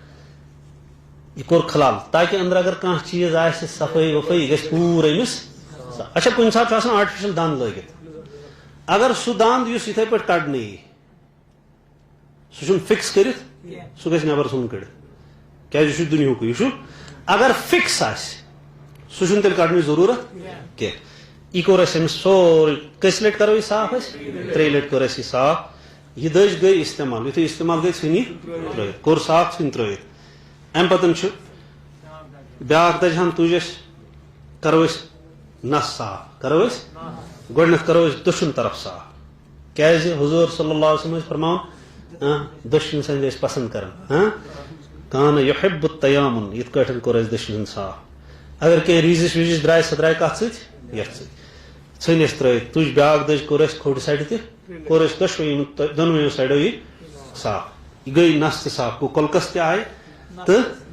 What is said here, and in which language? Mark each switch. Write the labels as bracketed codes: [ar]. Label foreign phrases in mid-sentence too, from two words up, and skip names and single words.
[ks] یہِ کوٚر خلال تاکہِ أنٛدرٕ اگر کانٛہہ چیٖز آسہِ صفٲیی وفٲیی یہِ گژھِ پوٗرٕ أمِس اچھا کُنہِ ساتہٕ چھُ آسان آرٹِفِشل دند لٲگِتھ اگر سُہ دند یُس یِتھے پٲٹھۍ کڑنہٕ یی سُہ چھُنہٕ فِکس کٔرِتھ سُہ گژھِ نٮ۪بر ژھُنُن کٔڑِتھ کیازِ یہِ چھُ دُنیہُکُے یہِ چھُ اگر فِکس آسہِ سُہ چھُنہٕ تیٚلہِ کڑنٕچ ضروٗرت کینٛہہ یہ کور اس سوری کس لٹ کرو یہ صاف اس 3 لٹ کور اس صاف یہ دج گئی استعمال یتھے استعمال گئی ژھنی ترٲیِتھ کوٚر صاف ژھٕنۍ ترٲیِتھ امہِ پتہٕ چھُ بیاکھ دج ہن تُج أسۍ کرو أسۍ نس صاف کرو أسۍ گۄڈٕنیتھ کرو أسۍ دٔچھُن طرف صاف کیازِ حضور صلی اللہ علیہ وسلم ٲسۍ فرماوان دٔچھُن سۭتۍ ٲسۍ پسند کران [ar] کان یحب التیامن [ks] یِتھ کٲٹھۍ کوٚر اَسہِ دٔچھُن ہُنٛد صاف اگر کینٛہہ ریٖزِس ویٖزِس درٛاے سۄ درٛاے کتھ سۭتۍ یتھ سۭتۍ ژھٕنۍ أسۍ ترٲیِتھ تُج بیاکھ دٔج کوٚر اَسہِ کھوٚڑِ سایڈٕ تہِ کوٚر اَسہِ دۄنوٕیو سایڈو یہِ صاف یہِ گٔے نس تہِ صاف گوٚو کۄلکس تہِ آیہِ تہٕ